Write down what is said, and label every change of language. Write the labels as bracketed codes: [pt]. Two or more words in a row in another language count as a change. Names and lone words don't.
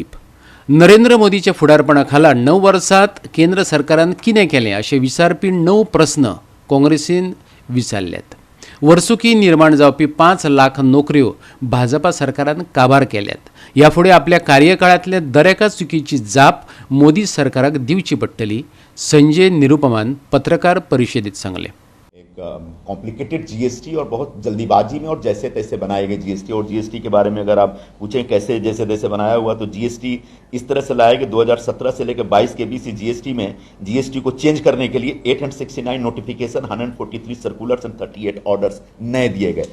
[kok] नरेंद्र मोदीच्या फुडारपणा खाला 9 वर्सांत केंद्र सरकारान कितें केलें अशें विचारपी 9 प्रस्न काँग्रेसीन विचारल्यात. वर्सुकी निर्माण जावपी 5 लाख नोकऱ्यो भाजपा सरकारान काबार केल्यात. ह्या फुडें आपल्या कार्यकाळांतल्या दरेका चुकीची जाप मोदी सरकाराक दिवची पडटली, संजय निरुपमान पत्रकार परिशदेंत सांगले. [hi] कॉम्प्लिकेटेड जीएसटी और बहुत जल्दीबाजी में और जैसे तैसे बनाए गए जीएसटी, और जीएसटी के बारे में अगर आप पूछें कैसे जैसे तैसे बनाया हुआ, तो जीएसटी इस तरह से लाया कि 2017 से लेकर 22 के बीच जीएसटी में जीएसटी को चेंज करने के लिए 869 नोटिफिकेशन, 143 [en] circulars and 38 orders [hi] नए दिए गए.